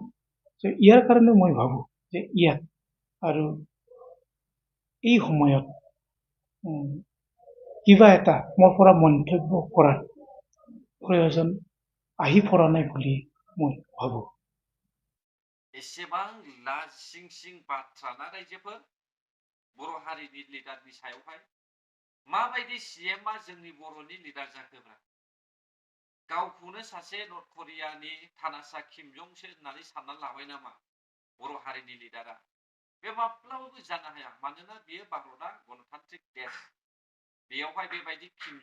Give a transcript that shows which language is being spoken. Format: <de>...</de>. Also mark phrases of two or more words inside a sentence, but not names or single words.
<as>ইয়াৰ কাৰণে মই ভাবোঁ যে ইয়াত আৰু এই সময়ত কিবা এটা মোৰ পৰা মন্তব্য কৰাৰ প্ৰয়োজন আহি পৰা নাই বুলি মই ভাবোঁ।</as> <brx>एसेबां लासिं सिं बाथ्रा ना रायजोफोर बर' हारिनि लिडारनि सायावहाय माबायदि सीएमआ जोंनि बर'नि लिडार जाखोब्रा गावखौनो सासे नर्थ करियानि थानासा किम जंसो होननानै सानना लाबाय नामा बर' हारिनि लिडारा बे माब्लाबाबो जानो हाया मानोना बेयो भारतआ गणतान्त्रिक देश बेयावहाय बेबायदि किम</brx>